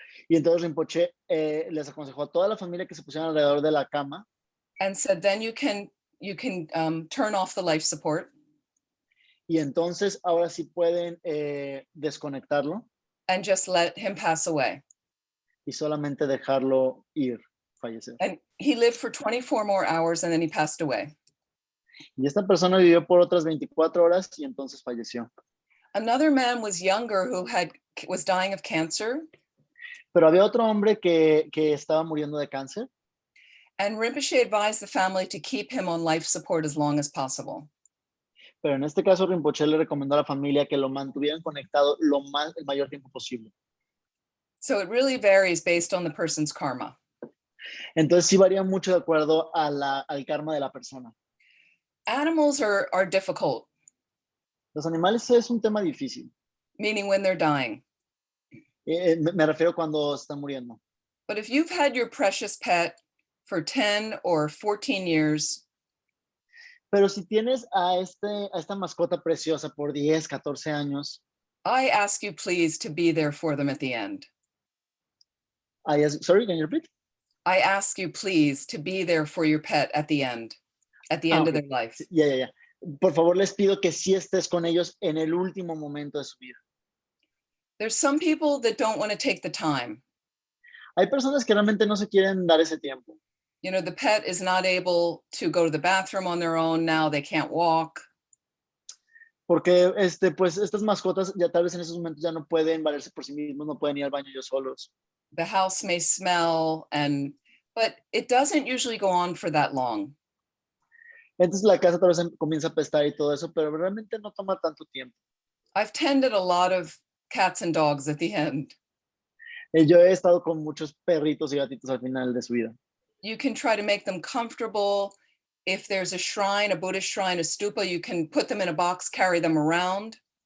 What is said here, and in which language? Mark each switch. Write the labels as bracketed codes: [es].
[es] y entonces Rinpoché les aconsejó a toda la familia que se pusieran alrededor de la cama, [en] and said, then you can turn off the life support [es] y entonces ahora sí pueden desconectarlo [en] and just let him pass away. [es] y solamente dejarlo ir, fallecer. [en] And he lived for 24 more hours and then he passed away. [es] Y esta persona vivió por otras 24 horas y entonces falleció. [en] Another man was younger who was dying of cancer. [es] Pero había otro hombre que estaba muriendo de cáncer. [en] And Rinpoche advised the family to keep him on life support as long as possible. [es] Pero en este caso Rinpoché le recomendó a la familia que lo mantuvieran conectado el mayor tiempo posible. [en] So it really varies based on the person's karma. [es] Entonces sí varía mucho de acuerdo al karma de la persona. [en] Animals are difficult. [es] Los animales es un tema difícil. [en] Meaning when they're dying. [es] Me refiero cuando están muriendo. [en] But if you've had your precious pet for 10 or 14 years, [es] pero si tienes a esta mascota preciosa por 10, 14 años, [en] I ask you please to be there for them at the end. Sorry, can you repeat? I ask you please to be there for your pet at the end of their life. Yeah. [es] Por favor, les pido que sí estés con ellos en el último momento de su vida. [en] There's some people that don't want to take the time. [es] Hay personas que realmente no se quieren dar ese tiempo. [en] You know, the pet is not able to go to the bathroom on their own now, they can't walk. [es] Porque pues estas mascotas ya tal vez en esos momentos ya no pueden valerse por sí mismos, no pueden ir al baño ellos solos. [en] The house may smell but it doesn't usually go on for that long. [es] Entonces la casa tal vez comienza a apestar y todo eso, pero realmente no toma tanto tiempo. [en] I've tended a lot of cats and dogs at the end. [es] Yo he estado con muchos perritos y gatitos al final de su vida. [en] You can try to make them comfortable. If there's a shrine, a Buddhist shrine, a stupa, you can put them in a box, carry them around.